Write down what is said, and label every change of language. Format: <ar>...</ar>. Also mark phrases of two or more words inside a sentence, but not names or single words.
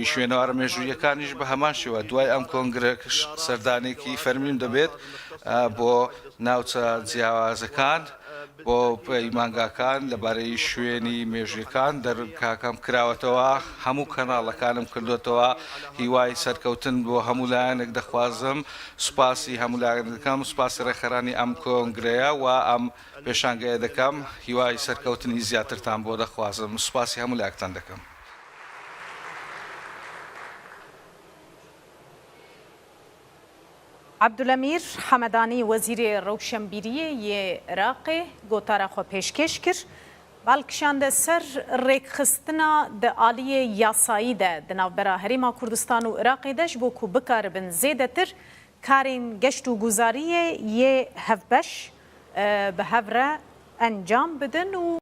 <ckb>شوێنەوارە مێژوویەکانیش بە هەمان شێوە دوای ئەم کۆنگرەکەش سەردانێکی فەرمیم دەبێت بۆ ناوچە جیاوازەکان بۆ پەیمانگاکان لەبارەی شوێنی مێژویەکان دەرکاکەم کراوەتەوە هەموو کەناڵەکانم کردوێتەوە هیوای سەرکەوتن بۆ هەموو لایەنێک دەخوازم سوپاسی هەموو لایەن دەکەم سوپاسی ڕێکخەرانی ئەم کۆنگرەیە و ئەم پێشانگەیە دەکەم هیوای سەرکەوتنی زیاترتان بۆ دەخوازم سوپاسی هەموو لایەکتان دەکەم.</ckb> <ku>عبدولەمیر حەمەدانی وەزیرê Rewşenbîriyê yê Iraqê gotara xwe pêşkêş kir balkişande ser rêkxistina di aliyê yasayî de di navbera Herêma Kurdistan û Iraqê de ji bo ku bikaribin zêdetir karên geşt û guzariyê yê hevbeş bi hev re encam bidin û</ku>